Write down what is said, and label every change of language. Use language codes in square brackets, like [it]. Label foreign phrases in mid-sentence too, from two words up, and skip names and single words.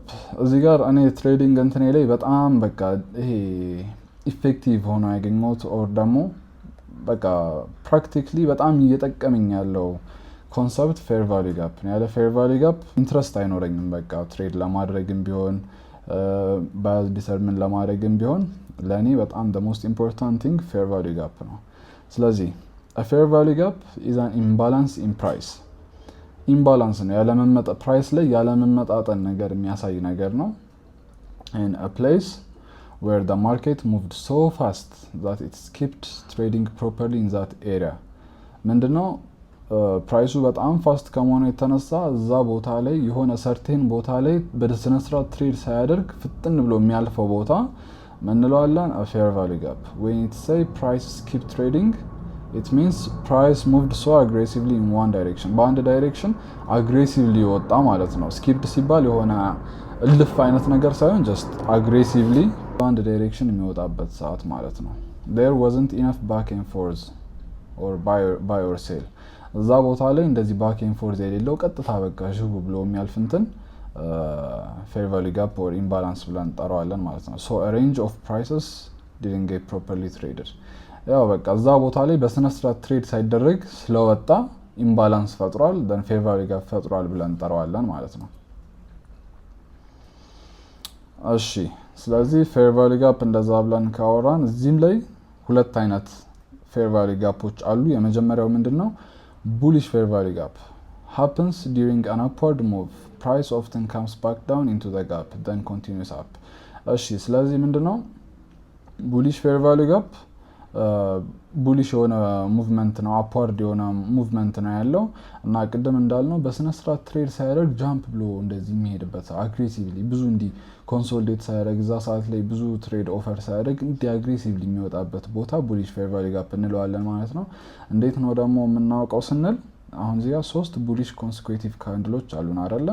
[am] እዚህ ጋር እኔ ትሬዲንግ እንትኔ ላይ በጣም በቃ ይሄ ኢፌክቲቭ ሆኖ ያገኘሁት ኦር ደግሞ በቃ ፕራክቲካሊ በጣም እየጠቀመኝ ያለው ኮንሰፕት [en] fair value gap [am] ነው። ያለ [en] fair value gap interest [am] አይኖረኝም። በቃ ትሬድ ለማድረግም ቢሆን [en] bias determine [am] ለማድረግም ቢሆን ለእኔ በጣም [en] the most important thing fair value gap [am] ነው። ስለዚህ [en] a fair value gap is an imbalance in price። [am] ኢምባላንስ ነው ያለመመጣ ፕራይስ ላይ ያለመመጣጠን ነገር የሚያሳይ ነገር ነው። [en] in a place where the market moved so fast that it skipped trading properly in that area። [am] ምንድነው ፕራይሱ በጣም ፋስት ከመሆኑ የተነሳ እዛ ቦታ ላይ የሆነ ሰርቴን ቦታ ላይ በስነ ስርዓት ትሬድ ሳያደርግ ፍጥን ብሎ የሚያልፈው ቦታ ምን እንለዋለን? [en] a fair value gap። when it say price skip trading it means price moved so aggressively in one direction። [am] በአንድ ዳይሬክሽን አግሬሲቭሊ ወጣ ማለት ነው። ስኪፕድ ሲባል የሆነ እልፍ አይነት ነገር ሳይሆን [en] just aggressively [am] በአንድ ዳይሬክሽን የሚወጣበት ሰዓት ማለት ነው። [en] there wasn't enough back and forth or buy or sell። [am] እዛ ቦታ ላይ እንደዚህ [en] back and forth [am] የሌለው ቀጥታ በቃ ዥቡ ብሎ የሚያልፍ እንትን [en] fair value gap or imbalance [am] ብለን እንጠራዋለን ማለት ነው። [en] so a range of prices didn't get properly traded። [am] ያው በቃ እዛ ቦታ ላይ በስነ ስርዓት ትሬድ ሳይደረግ ስለወጣ ኢምባላንስ ፈጥሯል። [en] then fair value gap [am] ፈጥሯል ብለን እንጠራዋለን ማለት ነው። እሺ ስለዚህ [en] fair value gap [am] እንደዛ ብለን ካወራን እዚህም ላይ ሁለት አይነት [en] fair value gaps [am] አሉ። የመጀመሪያው ምንድነው? [en] bullish fair value gap happens during an upward move. Price often comes back down into the gap then continues up። [am] እሺ ስለዚህ ምንድነው [en] bullish fair value gap? [am] ቡሊሽ የሆነ ሙቭመንት ነው፣ አፕዋርድ የሆነ ሙቭመንት ነው ያለው እና ቅድም እንዳልነው በስነ ስርዓት ትሬድ ሳያደርግ ጃምፕ ብሎ እንደዚህ የሚሄድበት አግሬሲቭሊ ብዙ እንዲህ ኮንሶሊዴት ሳያደርግ እዛ ሰዓት ላይ ብዙ [en] trade offer [am] ሳያደርግ እንዲህ አግሬሲቭሊ የሚወጣበት ቦታ [en] bullish fair value gap [am] እንለዋለን ማለት ነው። እንዴት ነው ደግሞ የምናውቀው ስንል አሁን እዚህ ጋር 3 [en] bullish consecutive candles [am] አሉን አይደለ?